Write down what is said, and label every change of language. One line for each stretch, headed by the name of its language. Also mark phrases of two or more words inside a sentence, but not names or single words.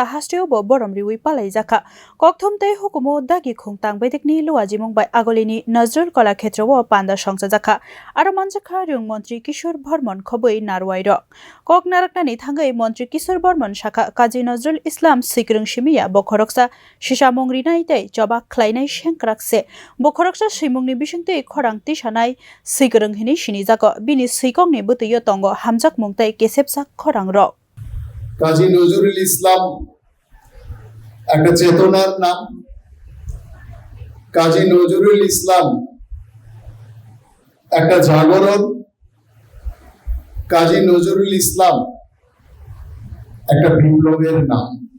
Kok Borok: hasteo bo boromriwi palai jakha kokthumte hukumo dagi khungtang bedikni luwaji mungbai agolini Nazrul Kola Khetrowo panda songsa jakha aro manjakha rung montri Kishore Bormon khoboi narwairo kok naraknani thangai montri Kishore Bormon shakha Kazi Nazrul Islam sigrung shimiya bokhoroksa shishamongri naitei joba khlainai shengkrakse bokhoroksa simungni bisingtei khorang tisanai sigrung hini sinijako bini sikongni butuyo tongo hamjak mungtai kesepsa khorang ro
Bangla: কাজী নজরুল ইসলাম একটা চেতনার নাম। কাজী নজরুল ইসলাম একটা জাগরণ। কাজী নজরুল ইসলাম একটা বিপ্লবের নাম।